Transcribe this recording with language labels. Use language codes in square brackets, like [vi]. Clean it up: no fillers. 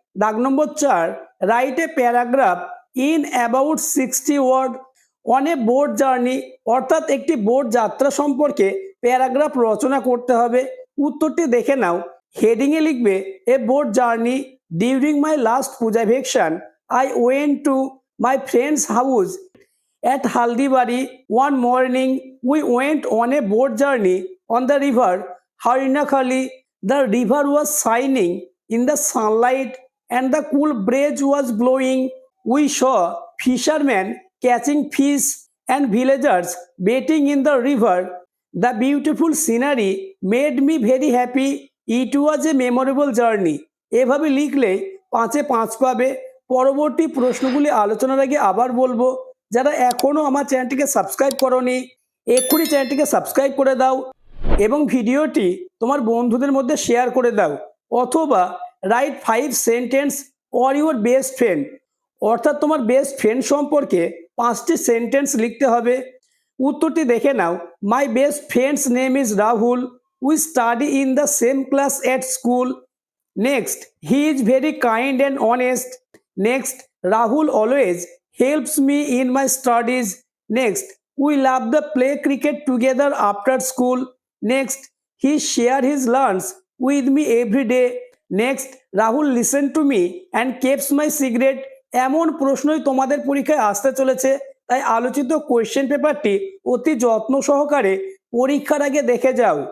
[bn] দাগ নম্বর 4, [en] write a paragraph in about 60 word on a boat journey, [bn] অর্থাৎ একটি boat যাত্রা সম্পর্কে প্যারাগ্রাফ রচনা করতে হবে। উত্তরটি দেখে নাও। হেডিংয়ে লিখবে, [en] A boat journey during my last Puja vacation I went to my friend's house at Haldibari one morning. We went on a boat journey on the river Harinakhali. The river was shining in the sunlight and the cool breeze was blowing. We saw fishermen catching fish and villagers bathing in the river. The beautiful scenery made me very happy. It was a memorable journey. [bn] এভাবে লিখলে 5-এ 5 পাবে। পরবর্তী প্রশ্নগুলি আলোচনার আগে আবার বলবো, যারা এখনও আমার চ্যানেলটিকে সাবস্ক্রাইব করোনি, এক্ষুনি চ্যানেলটিকে সাবস্ক্রাইব করে দাও এবং ভিডিওটি তোমার বন্ধুদের মধ্যে শেয়ার করে দাও। অথবা [en] write 5 sentence or your best friend, [bn] অর্থাৎ তোমার বেস্ট ফ্রেন্ড সম্পর্কে 5টি সেন্টেন্স লিখতে হবে। উত্তরটি দেখে নাও। [en] My best friend's name is Rahul. We study in the same class at school. Next, he is very kind and honest. Next, Rahul always helps me in my studies. Next, we love the play cricket together after school. Next, he share his lunch with me every day. Next, Rahul listen to me and keeps my secret. [bn] এমন প্রশ্নই তোমাদের পরীক্ষায় আসতে চলেছে, তাই আলোচিত question পেপারটি অতি যত্ন সহকারে পরীক্ষার আগে দেখে যাও।